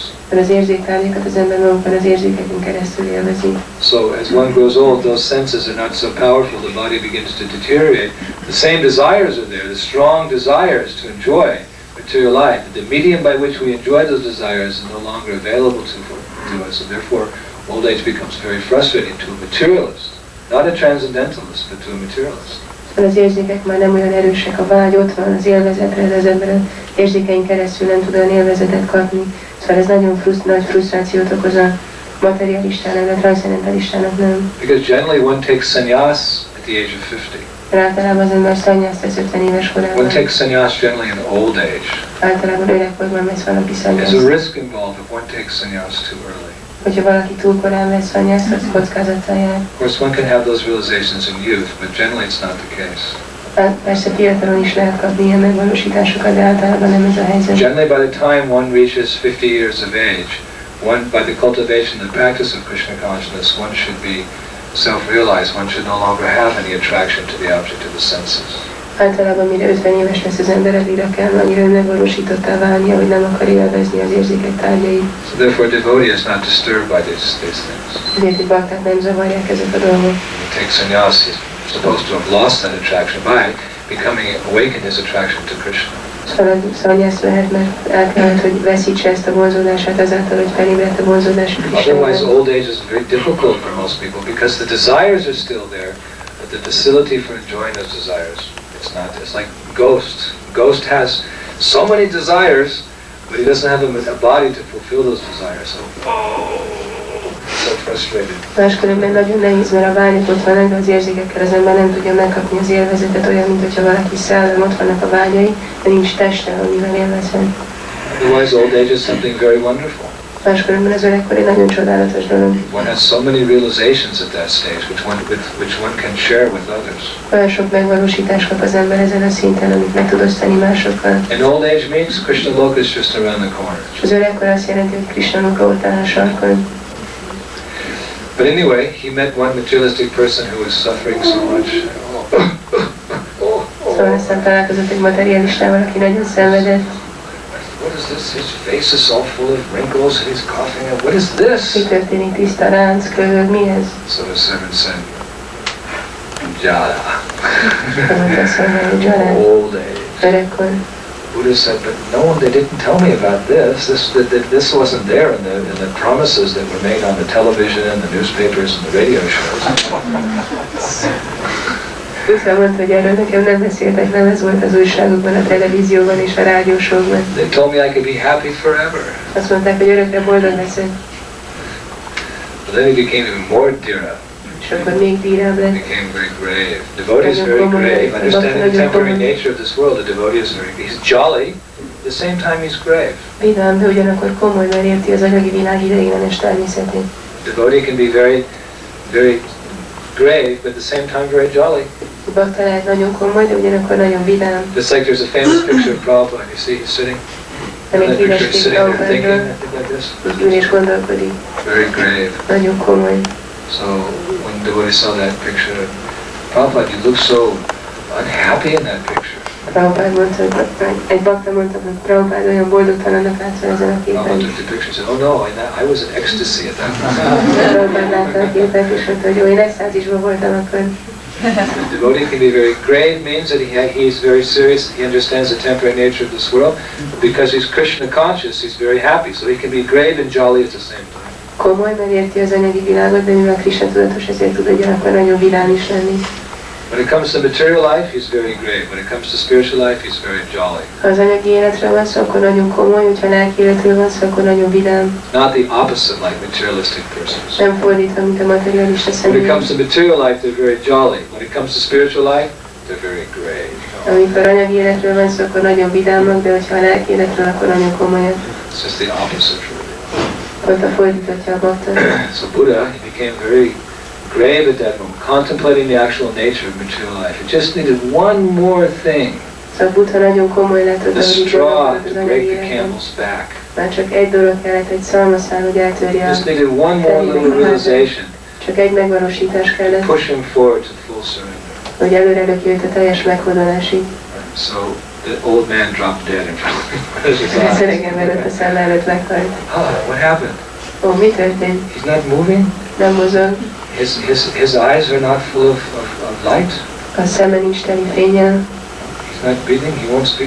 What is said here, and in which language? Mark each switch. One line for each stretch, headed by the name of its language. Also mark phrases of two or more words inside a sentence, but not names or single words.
Hungarian: Mert az érzéklálékat az ember magukban az érzékeken keresztül élvezi.
English: So as one grows old, those senses are not so powerful, the body begins to deteriorate. The same desires are there, the strong desires to enjoy material life. The medium by which we enjoy those desires is no longer available to us, and therefore old age becomes very frustrating to a materialist, not a transcendentalist, but to a materialist.
Hungarian: Az érzékek már nem olyan erősek, a vágy ott van az élvezetre, de az ember az érzékein keresztül nem tud olyan élvezetet kapni. Szóval ez nagyon nagy frusztrációt okoz a materialistának, a transzcendentalistának nem.
English: Because generally one takes sannyas at the age of 50.
Hungarian: Általában az ember szannyászt tesz 50 éves korában.
English: One takes sannyas generally in old age.
Hungarian: Általában öregkorban vesz valaki
English: There's
Hungarian: szannyászt.
English: a risk involved if one takes sannyas too early.
Hungarian: Hogyha valaki túl korán vesz szannyászt, az kockázattal jár.
English: Of course, one can have those realizations in youth, but generally it's not the case.
Hungarian: Persze fiatalon is lehet kapni ilyen megvalósításokat, de általában nem ez a helyzet.
English: Generally, by the time one reaches 50 years of age, by the cultivation and practice of Krishna consciousness, one should be self-realized. One should no longer have any attraction to the object of the senses.
Hungarian: Általában mire 50 éves lesz az ember, addigra kell annyira megvalósítottá válnia, hogy nem akar élvezni az érzékek tárgyait.
English: So therefore devotee is not disturbed by these things.
Hungarian: Ezért, hogy baktát nem zavarják ezek a dolgok.
English: He takes sannyas, he's supposed to have lost that attraction by becoming awakened his attraction to Krishna.
Hungarian: Szanyászt vehet, mert el kellett, hogy veszítse ezt a vonzódását azáltal, hogy felébredt a vonzódás Krisnára.
English: Otherwise old age is very difficult for most people because the desires are still there, but the facility for enjoying those desires, it's not. It's like ghost. Ghost has so many desires, but he doesn't have a body to fulfill those desires. So frustrated.
Hungarian: Máskülönben nagyon nehéz, mert a vágyak ott vannak, de az érzékekkel az ember nem tudja megkapni az élvezetet, olyan, mint hogyha valaki szellem, ott vannak a vágyai, de nincs teste, amivel élvezhet.
English: Otherwise old age is something very wonderful.
Hungarian: Máskülönben az öregkor egy nagyon csodálatos dolog.
English: One has so many realizations at that stage, which one can share with others.
Hungarian: Olyan sok megvalósítást kap az ember ezen a szinten, amit meg tud osztani másokkal.
English: And old age means Krishna Loka is just around the corner.
Hungarian: És az öregkor azt jelenti, hogy Krishna Loka ott áll a sarkon.
English: But anyway, he met one materialistic person who was suffering so much.
Hungarian: Szóval aztán találkozott egy materialistával, aki nagyon szenvedett.
English: What is this? His face is all full of wrinkles and he's coughing. What is this?
Hungarian: Mi történik? Tiszta ránc, köhög, mi ez?
English: So the servant said, Jada. Old age.
Hungarian: Öregkor.
English: Buddha said, but no, they didn't tell me about this. This wasn't there in the promises that were made on the television and the newspapers and the radio shows.
Hungarian: Buddha mondta, hogy erről nekem nem beszéltek, nem ez volt az újságokban, a televízióban és a rádiósokban.
English: They told me I could be happy forever.
Hungarian: Azt mondták, hogy örökre boldog leszek.
English: But then he became even more dira.
Hungarian: És akkor még dírább lett.
English: Became very grave. Devotee is very grave. Understanding the temporary nature of this world, the devotee is very. He's jolly. At the same time, he's grave.
Hungarian: Vidám, de ugyanakkor komoly, mert érti az anyagi világ ideiglenes természetét.
English: Devotee can be very, very grave, but at the same time very jolly.
Hungarian: Bakta lehet nagyon komoly, de ugyanakkor nagyon vidám.
English: Just like there's a famous picture of Prabhupada. You see, he's sitting.
Hungarian: Nem egy híres kép Prabhupádról,
English: like this.
Hungarian: És gondolkodik.
English: Very grave.
Hungarian: Nagyon komoly.
English: So when devotee saw that picture, Prabhupada, you look so unhappy in that picture.
Hungarian: Prabhupád mondta, hogy egy bakta mondta, hogy Prabhupád olyan boldogtalannak látszol ezen a képen.
English: Prabhupada took the picture and said, oh no, I was in ecstasy at that time.
Hungarian: Prabhupád látta a képet és mondta, hogy jó, én extázisban voltam akkor.
English: The devotee can be very grave, means that he's very serious, he understands the temporary nature of this world, but because he's Krishna conscious, he's very happy, so he can be grave and jolly at the same time.
Hungarian: Komoly, mert érti az anyagi világot, de mivel Krishna tudatos, ezért tud ugyanakkor nagyon vidám is lenni.
English: When it comes to material life, he's very grave. When it comes to spiritual life, he's very jolly.
Hungarian: Ha az anyagi életről van szó, akkor nagyon komoly, hogyha lelki életről van szó, akkor nagyon vidám.
English: Not the opposite like materialistic persons.
Hungarian: Nem fordítva, mint a materialista
English: When
Hungarian: személy.
English: it comes to material life, they're very jolly. When it comes to spiritual life, they're very grave.
Hungarian: Amikor anyagi életről van szó, akkor nagyon vidámak, de hogyha a lelki életről, akkor nagyon komolyan.
English: It's just the opposite really.
Hungarian: Ott a fordítottja a bakta.
English: So Buddha, he became very grave at that moment, contemplating the actual nature of material life. He just needed one more thing.
Hungarian: Szóval Buddha nagyon komoly lett
English: The straw to break the camel's back.
Hungarian: Már csak egy dolog kellett, egy szalmaszál, hogy eltörje a
English: Just needed one more little realization.
Hungarian: Csak egy megvalósítás kellett,
English: Push him forward to full surrender.
Hungarian: hogy előre löki őt a teljes meghódolásig.
English: So the old man dropped dead in front of him.
Hungarian: Az öreg ember ott a szem előtt meghalt.
English: What happened?
Hungarian: Ó, mi történt?
English: He's not moving?
Hungarian: Nem mozog.
English: His eyes are not full of light?
Hungarian: A szeme nincs teli fénnyel.
English: He's not breathing? He won't speak?